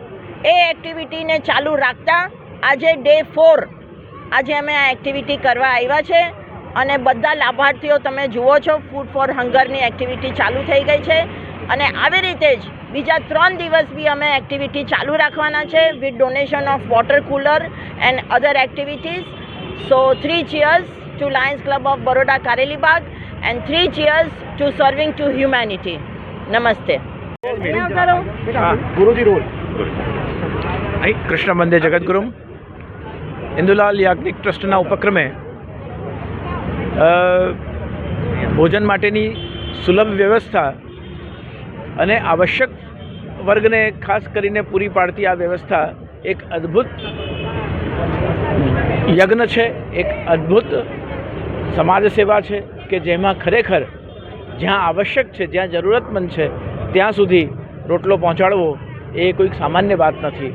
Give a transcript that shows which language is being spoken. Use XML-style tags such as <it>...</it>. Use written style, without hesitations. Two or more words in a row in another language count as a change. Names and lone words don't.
<gu>એ એક્ટિવિટીને ચાલુ રાખતા આજે ડે 4 આજે અમે આ એક્ટિવિટી કરવા આવ્યા છે અને બધા લાભાર્થીઓ તમે જુઓ છો ફૂડ ફોર હંગરની એક્ટિવિટી ચાલુ થઈ ગઈ છે અને આવી રીતે જ બીજા 3 દિવસ બી અમે એક્ટિવિટી ચાલુ રાખવાના છે</gu> <en>with donation of water cooler and other activities. સો 3 cheers to Lions Club of Baroda Karelibag and 3 cheers to serving to humanity. Namaste.</en> <gu>ગુરુજી રોલ કૃષ્ણ મંદિર જગદ્ગુરુ ઇન્દુલાલ યાજ્ઞિક ટ્રસ્ટના ઉપક્રમે ભોજન માટેની સુલભ વ્યવસ્થા અને આવશ્યક વર્ગને ખાસ કરીને પૂરી પાડતી આ વ્યવસ્થા એક અદ્ભુત યજ્ઞ છે, એક અદ્ભુત સમાજ સેવા છે કે જેમાં ખરેખર જ્યાં આવશ્યક છે, જ્યાં જરૂરતમંદ છે ત્યાં સુધી રોટલો પહોંચાડવો એ કોઈક સામાન્ય વાત નથી.</gu>